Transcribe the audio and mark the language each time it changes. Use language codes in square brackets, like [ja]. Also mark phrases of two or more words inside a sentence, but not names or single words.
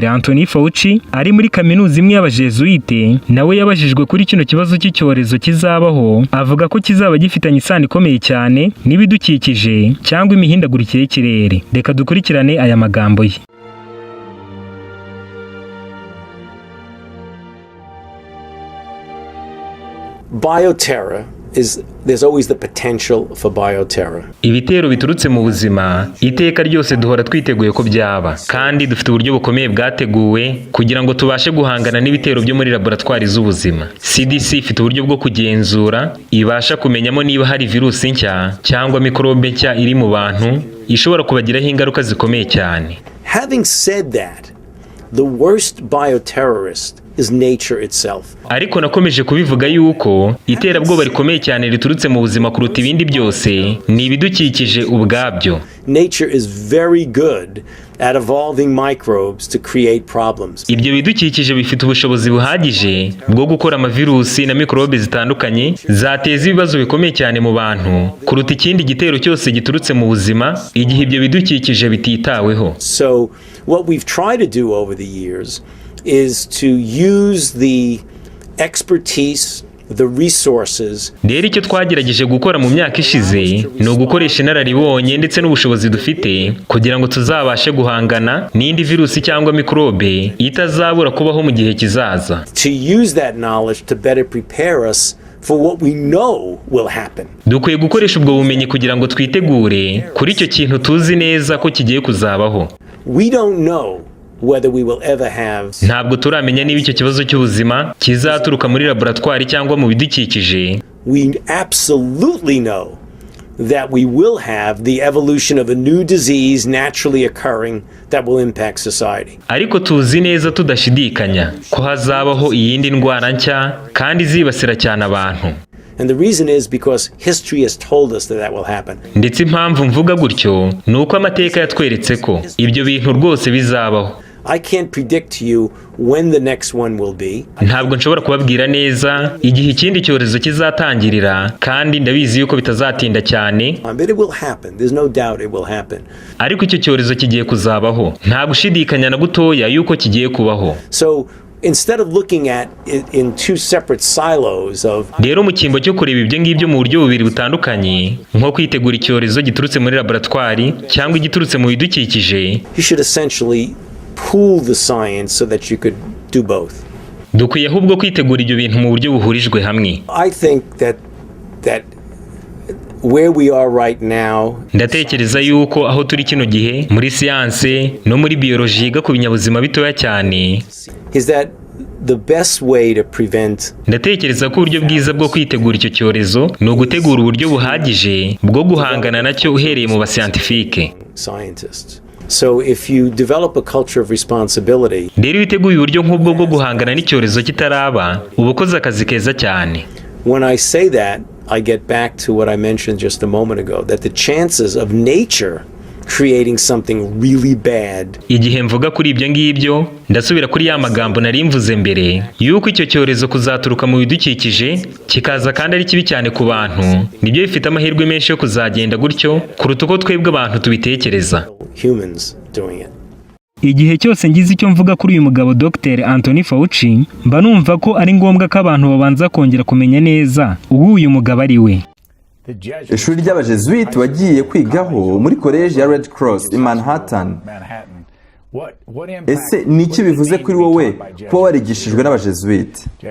[rw] Anthony Fauci ari muri kaminuza imwe y'Abajezuwiti nawe yabajijwe kuri kino kibazo cy'icyorezo kizabaho, avuga ko kizaba gifitanye isano ikomeye cyane n'ibidukikije cyangwa imihindagurikire y'ikirere. Reka dukurikirane aya magambo ye. [en] Bioterror there's always the potential for bioterror. [rw] Ibitero biturutse mu buzima iteka ryose duhora twiteguye ko byaba, kandi dufite uburyo bukomeye bwateguwe kugira ngo tubashe guhangana n'ibitero byo muri laboratwari z'ubuzima. CDC ifite uburyo bwo kugenzura, ibasha kumenyamo niba hari virusi nshya cyangwa mikorobe nshya iri mu bantu ishobora kubagiraho ingaruka zikomeye cyane. [en] Having said that, the worst bioterrorist is nature itself. [rw] Ariko nakomeje kubivuga yuko iterabwoba rikomeye cyane riturutse mu buzima kuruta ibindi byose ni ibidukikije ubwabyo. [en] Nature is very good at evolving microbes to create problems. [rw] Ibyo bidukikije bifite ubushobozi buhagije bwo gukora amavirusi na mikorobe zitandukanye zateza ibibazo bikomeye cyane mu bantu kuruta ikindi gitero cyose giturutse mu buzima igihe ibyo bidukikije bititaweho. [en] So what we've tried to do over the years is to use the expertise, the resources. [rw] Rero icyo twagerageje gukora mu myaka ishize ni ugukoresha inararibonye ndetse n'ubushobozi dufite kugira ngo tuzabashe guhangana n'indi virusi cyangwa mikorobe itazabura kubaho mu gihe kizaza. [en] To use that knowledge to better prepare us for what we know will happen. [rw] Dukwiye gukoresha ubwo bumenyi kugira ngo twitegure kuri icyo kintu tuzi neza ko kigiye kuzabaho. [en] We don't know whether we will ever have. [rw] Ntabwo turamenya niba icyo kibazo cy'ubuzima kizaturuka muri laboratwari cyangwa mu bidukikije. [en] We absolutely know that we will have the evolution of a new disease naturally occurring that will impact society. [rw] Ariko tuzi neza tudashidikanya ko hazabaho iyindi ndwara nshya kandi zibasira cyane abantu. [en] And the reason is because history has told us that will happen. [rw] Ndetse impamvu mvuga gutyo ni uko amateka yatweretse ko ibyo bintu rwose bizabaho. [en] I can't predict to you when the next one will be. [rw] Ntabwo nshobora kubabwira neza igihe ikindi cyorezo kizatangirira, kandi ndabizi yuko bitazatinda cyane. [en] But it will happen. There's no doubt it will happen. [rw] Ariko icyo cyorezo kigiye kuzabaho, nta gushidikanya na gutoya yuko kigiye kubaho. [en] So instead of looking at it in two separate silos of. [rw] Rero mu cyimbo cyo kureba ibyo ngibyo mu buryo bubiri butandukanye, nko kwitegura icyorezo giturutse muri laboratwari cyangwa igiturutse mu bidukikije, [en] you should essentially pool the science so that you could do both. [rw] Dukwiye ahubwo kwitegura ibyo bintu mu buryo buhurijwe hamwe. [en] I think that where we are right now. [rw] Ndatekereza yuko aho turi kino gihe muri siyanse no muri biology yiga ku binyabuzima bitoya cyane. [en] Is that the best way to prevent. [rw] Ndatekereza ko uburyo bwiza bwo kwitegura icyo cyorezo ni ugutegura uburyo buhagije bwo guhangana nacyo uhereye mu bascientifique. [en] Scientists. So if you develop a culture of responsibility. [rw] Rero witeguye uburyo nk'ubwo bwo guhangana n'icyorezo kitaraba, uba ukoze akazi keza cyane. [en] When I say that, I get back to what I mentioned just a moment ago, that the chances of nature creating something really bad. [rw] Igihe mvuga kuri ibyo ngibyo, ndasubira kuri ya magambo nari mvuze mbere, yuko icyo cyorezo kuzaturuka mu bidukikije, kikaza kandi ari kibi cyane ku bantu, nibyo bifite amahirwe menshi yo kuzagenda gutyo, kuruta uko twebwe abantu tubitekereza. [en] Humans doing it. [rw] Igihe cyose ngize icyo mvuga kuri uyu mugabo Dr. Anthony Fauci, mba numva ko ari ngombwa ko abantu babanza kongera kumenya neza uwo uyu mugabo ari we. ishuri ry'Abajezuwiti wagiye kwigaho muri koleji ya Red Cross i Manhattan. Ese ni iki bivuze kuri wowe kuba warigishijwe n'Abajezuwiti?